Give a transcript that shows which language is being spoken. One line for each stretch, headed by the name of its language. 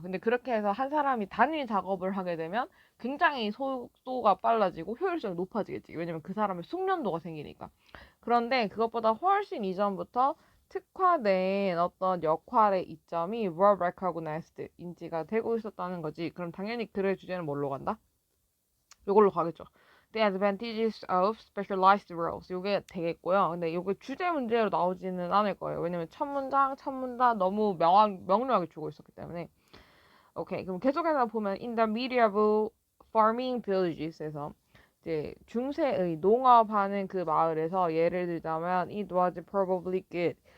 Korean: 근데 그렇게 해서 한 사람이 단일 작업을 하게 되면 굉장히 속도가 빨라지고 효율성이 높아지겠지. 왜냐면 그 사람의 숙련도가 생기니까. 그런데 그것보다 훨씬 이전부터 특화된 어떤 역할의 이점이
English: were recognized,
Korean: 인지가 되고 있었다는 거지. 그럼 당연히 글의 주제는 뭘로 간다? 요걸로 가겠죠.
English: The advantages of specialized roles.
Korean: 요게 되겠고요. 근데 요게 주제 문제로 나오지는 않을 거예요. 왜냐면 첫 문장 너무 명료하게 주고 있었기 때문에. 오케이. 그럼 계속해서 보면
English: in the medieval farming villages
Korean: 에서 이제 중세의 농업하는 그 마을에서 예를 들자면
English: it was probably good.